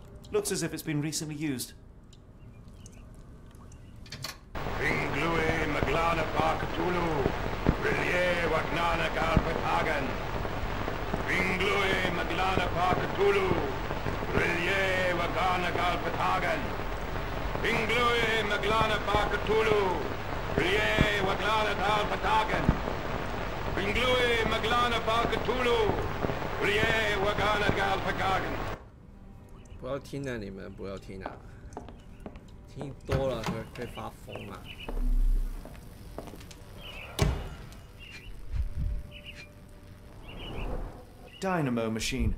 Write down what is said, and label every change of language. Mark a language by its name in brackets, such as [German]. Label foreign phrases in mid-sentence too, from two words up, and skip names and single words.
[English] Looks as if it's been recently used. Ringlui Maglana Parkatulu, Rillier Wagnana Galpatagan. Ringlui Maglana Parkatulu, Rillier Wagana Galpatagan. Ringlui Maglana Parkatulu, Rillier Waglana Galpatagan. Ringlui Maglana Parkatulu, Rillier Wagana Galpatagan. [Chinese] 不要听啊，你们不要听啊，听多了会发疯啊。 [English] Dynamo machine.